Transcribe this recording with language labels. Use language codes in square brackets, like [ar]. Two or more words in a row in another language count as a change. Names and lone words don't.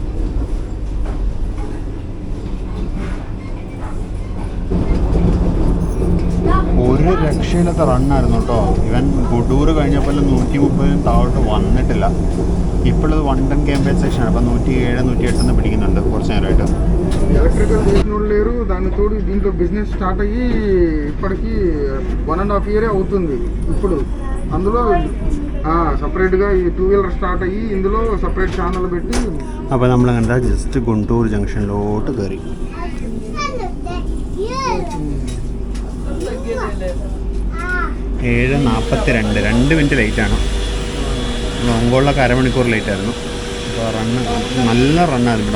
[ml] ഒരു രക്ഷയില്ലാത്ത റണ്ണായിരുന്നു കേട്ടോ. ഇവൻ ഗുഡൂർ കഴിഞ്ഞപ്പോൾ 130 താഴോട്ട് വന്നിട്ടില്ല. ഇപ്പോഴത് 110 km സെക്ഷനാണ്. അപ്പം 107, 108 പിടിക്കുന്നുണ്ട് കുറച്ച് നേരമായിട്ട്. [te] ఎలక్ట్రికల్ చేసిన లేరు. దాని తోడు దీంట్లో బిజినెస్ స్టార్ట్ అయ్యి ఇప్పటికి 1.5 year అవుతుంది. ఇప్పుడు అందులో సపరేట్గా ఈ 2 wheeler స్టార్ట్ అయ్యి ఇందులో [en] separate channel [te] పెట్టి. [ml] അപ്പോൾ നമ്മൾ കണ്ട ജസ്റ്റ് ഗുണ്ടൂർ ജംഗ്ഷനിലോട്ട് കയറി. 7:42, 2 മിനിറ്റ് ലേറ്റാണ്. ഒങ്കോളിലൊക്കെ അരമണിക്കൂർ ലേറ്റായിരുന്നു. അപ്പോൾ നല്ല റണ്ണായിരുന്നു.